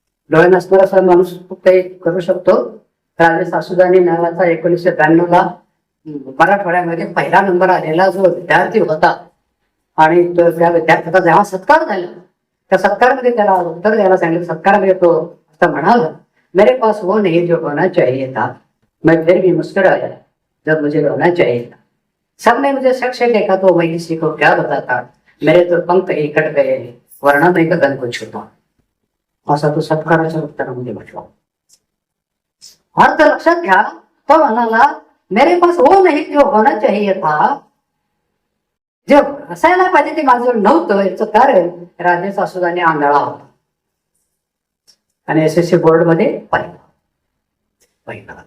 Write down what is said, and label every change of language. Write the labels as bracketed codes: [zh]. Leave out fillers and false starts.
[mr] डोळे नसणारा माणूस खूप काही करू शकतो. राजे सासुदानी नावाचा 1992ला मराठवाड्यामध्ये पहिला नंबर आलेला जो विद्यार्थी होता आणि त्या विद्यार्थ्याचा जेव्हा सत्कार झाला त्या सत्कारामध्ये त्याला उत्तर द्यायला सांगितलं. सत्कारामध्ये तो असं म्हणाला, [hi] मेरे पास वो नहीं जो होना चाहिए था, मैं फिर भी मुस्कुराया जब मुझे रोना चाहिए था. सबने मुझे शख्स देखा तो मैं किसी को क्या बताता, मेरे तो पंख ही कट गए, वरना मैं गगन को छूता. [mr] असा तो सत्काराच्या उत्तरामध्ये म्हटला. अर्थ लक्षात घ्या. तो म्हणाला [hi] मेरे पास वो नहीं जो होना चाहिए था, [mr] जे असायला पाहिजे ते माझं नव्हतं. याचं कारण राजे सासुदाने आंधळा होता आणि SSC बोर्ड मध्ये पहिला.